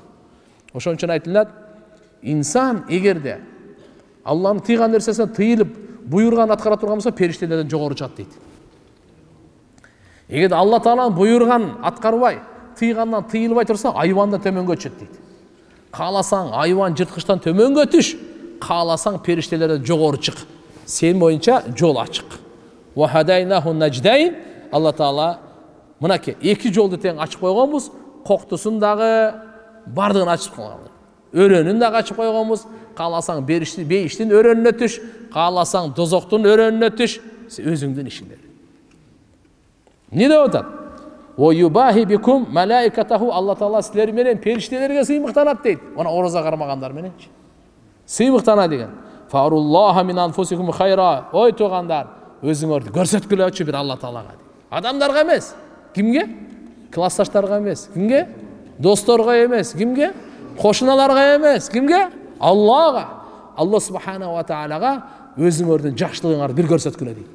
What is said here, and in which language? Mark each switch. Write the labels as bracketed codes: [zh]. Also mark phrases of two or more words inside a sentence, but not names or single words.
[ky] Ошон үчүн айтылат, инсан эгерде Алланын тыйган нерсесине тыйылып, буйрган аткара турган болсо, периштелерден жогору чыгат дейт. Эгерде Алла Тааланын буйрган аткарбай, тыйгандан тыйылбай турса, айвандан төмөнгө өтүшөт дейт. Кааласаң айван жырткычтан төмөнгө өтүш, кааласаң периштелерден жогору чык. Сен боюнча жол ачык. [ar] وهديناه النجدين. [ky] Алла Таала мынаке эки жолду тең ачып койгонбуз, коктусун дагы бардыгын ачып койгон. Өрөнүн дагы ачып койгонбуз. Кааласаң бейиштин өрөнүнө түш, кааласаң дозоктун өрөнүнө түш, өзүңдүн ишиңде. Не деп атат? [ar] ويباهي بكم ملائكته. [ky] Алла Таала силер менен периштелерге сыймыктанат дейт. Мына ороза кармагандар мененчи. Сыймыктана деген. [ar] فأروا الله من أنفسكم خيرا. [ky] Ой тугандар, өзүңөрдү көрсөткүлөчү бир Алла Таалага. Адамдарга эмес. Кимге? Классташтарга эмес. Кимге? Досторго эмес. Кимге? Кошуналарга эмес. Кимге? Аллага. [ar] الله سبحانه وتعالى [ky] өзүңөрдүн жакшылыгыңарды бир көрсөткүлө дейт.